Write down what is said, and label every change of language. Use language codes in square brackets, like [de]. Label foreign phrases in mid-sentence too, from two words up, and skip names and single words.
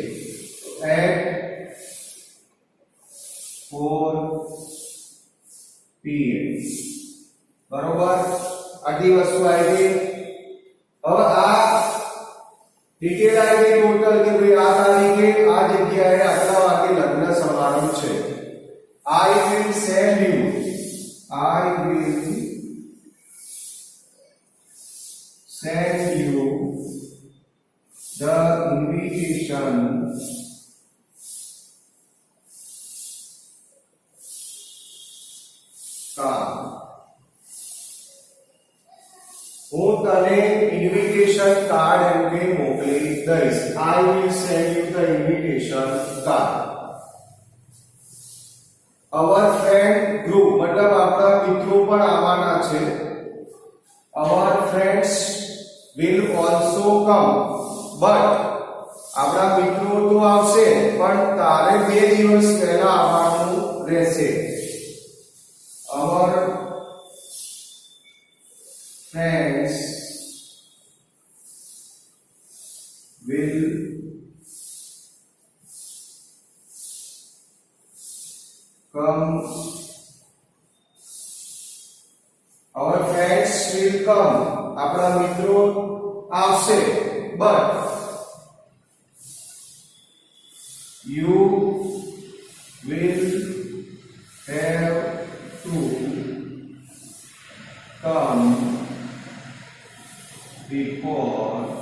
[en] at 4 PM. [gu] બરોબર, આટલી વસ્તુ આવી ગઈ. હવે આ ડિટેલ આવી ગઈ ટોટલ કે ભાઈ આ તારીખે આ જગ્યાએ આટલા વાગે લગ્ન સમારંભ છે. [en] I will send you the invitation card. [gu] હું તને [en] invitation card [gu] એમ કે મોકલી દઈશ. I will send you the invitation card. [en] Our friend group [gu] मतलब આપણા મિત્રો પણ આવવાના છે. [en] Our friends will also come, but [gu] આપણા મિત્રો તો આવશે પણ તારે 2 દિવસ પહેલા આવવાનું રહેશે. [en] Our friends will come. Our friends will come. [gu] આપણા મિત્રો આવશે, [en] but you will have to come before